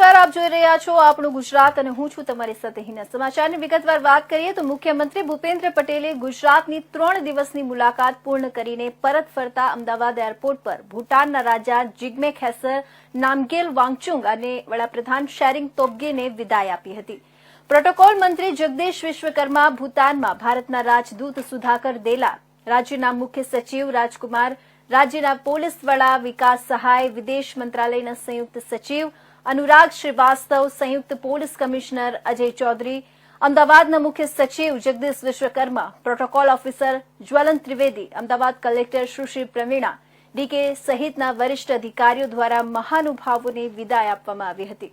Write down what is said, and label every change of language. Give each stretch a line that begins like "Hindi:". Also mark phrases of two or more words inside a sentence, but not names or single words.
Gujarati: આપ જોઈ રહ્યા છો આપણું ગુજરાત અને હું છું તમારી સાથે હિના। સમાચારની વિગતવાર વાત કરીએ તો મુખ્યમંત્રી ભૂપેન્દ્ર પટેલે ગુજરાતની 3 દિવસની મુલાકાત પૂર્ણ કરીને પરત ફરતા અમદાવાદ એરપોર્ટ પર ભૂટાનના રાજા જિગ્મે ખેસર નામગેલ વાંગચુક અને વડાપ્રધાન શેરિંગ તોબ્ગેને વિદાય આપી હતી। પ્રોટોકોલ મંત્રી જગદીશ વિશ્વકર્મા, ભૂટાનમાં ભારતના રાજદૂત સુધાકર દેલા, રાજ્યના મુખ્ય સચિવ રાજકુમાર, રાજ્યના પોલીસ વડા વિકાસ સહાય, વિદેશ મંત્રાલયના સંયુક્ત સચિવ અનુરાગ શ્રીવાસ્તવ, સંયુક્ત પોલીસ કમિશ્નર અજય ચૌધરી, અમદાવાદના મુખ્ય સચિવ જગદીશ વિશ્વકર્મા, પ્રોટોકોલ ઓફિસર જ્વલન ત્રિવેદી, અમદાવાદ કલેક્ટર સુશ્રી પ્રવીણા ડીકે સહિતના વરિષ્ઠ અધિકારીઓ દ્વારા મહાનુભાવોને વિદાય આપવામાં આવી હતી।